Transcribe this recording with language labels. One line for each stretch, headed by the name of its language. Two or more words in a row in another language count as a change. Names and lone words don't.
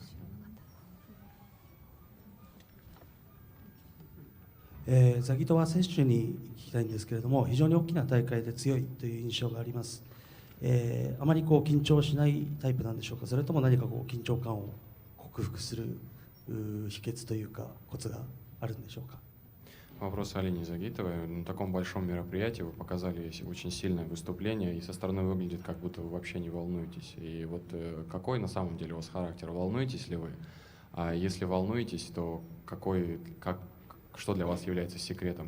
Japanese: ザギトワ選手に聞きたいんですけれども、非常に大きな大会で強いという印象があります。あまり緊張しないタイプなんでしょうか、それとも何か緊張感を克服する秘訣というかコツがあるんでしょうか。
Russian: Вопрос Алине Загитовой. На таком большом мероприятии вы показали очень сильное выступление, и со стороны выглядит, как будто вы вообще не волнуетесь. И вот какой на самом деле у вас характер? Волнуетесь ли вы? А если волнуетесь, то что для вас является секретом?